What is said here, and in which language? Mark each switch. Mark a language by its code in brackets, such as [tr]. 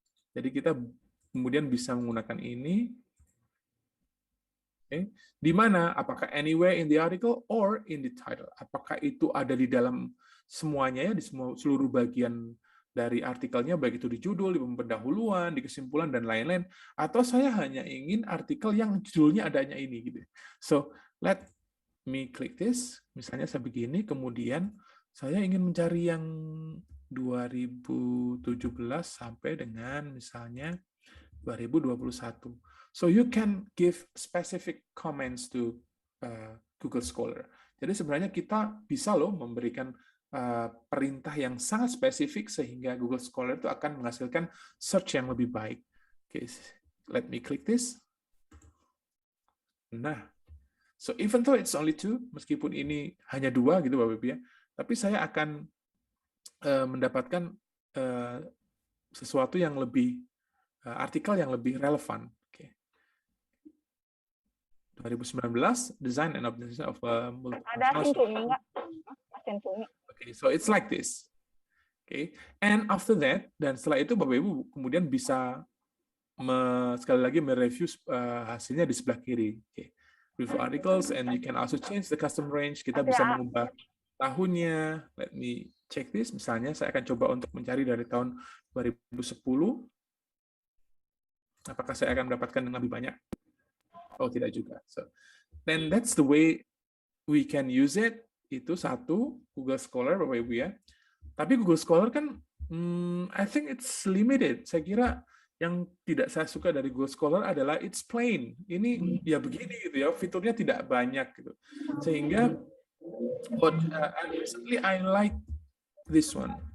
[id] Jadi kita kemudian bisa menggunakan ini. Okay. Di mana? Apakah [en] anywhere in the article or in the title? [id] Apakah itu ada di dalam semuanya ya, di seluruh bagian dari artikelnya, baik itu di judul, di pendahuluan, di kesimpulan, dan lain-lain. Atau saya hanya ingin artikel yang judulnya adanya ini. Gitu. [en] So, let me click this. [id] Misalnya saya begini, kemudian saya ingin mencari yang 2017 sampai dengan misalnya 2021. [en] So you can give specific comments to Google Scholar. [id] Jadi sebenarnya kita bisa loh memberikan perintah yang sangat spesifik sehingga Google Scholar itu akan menghasilkan search yang lebih baik. [en] Okay, let me click this. [id] Nah, [en] so even though it's only 2, [id] meskipun ini hanya 2 gitu Bapak Ibu ya, tapi saya akan mendapatkan sesuatu yang lebih, artikel yang lebih relevan. Okay. [en] 2019, Design and Optimization of [id] Ada sentuhnya nggak? Sentuhnya. [en] Okay, so it's like this. Okay, and after that, [id] dan setelah itu Bapak Ibu kemudian bisa sekali lagi mereview hasilnya di sebelah kiri. [en] Okay. Review articles, and you can also change the custom range. [id] Kita bisa mengubah tahunnya. [en] Let me check this. [id] Misalnya saya akan coba untuk mencari dari tahun 2010. Apakah saya akan mendapatkan yang lebih banyak? Oh, tidak juga. [en] So, then that's the way we can use it. [id] Itu satu, Google Scholar, Bapak Ibu ya. Tapi Google Scholar kan, [en] I think it's limited. [id] Saya kira yang tidak saya suka dari Google Scholar adalah [en] it's plain. [id] Ini ya begini gitu ya, fiturnya tidak banyak gitu. Sehingga [en] recently I like this one.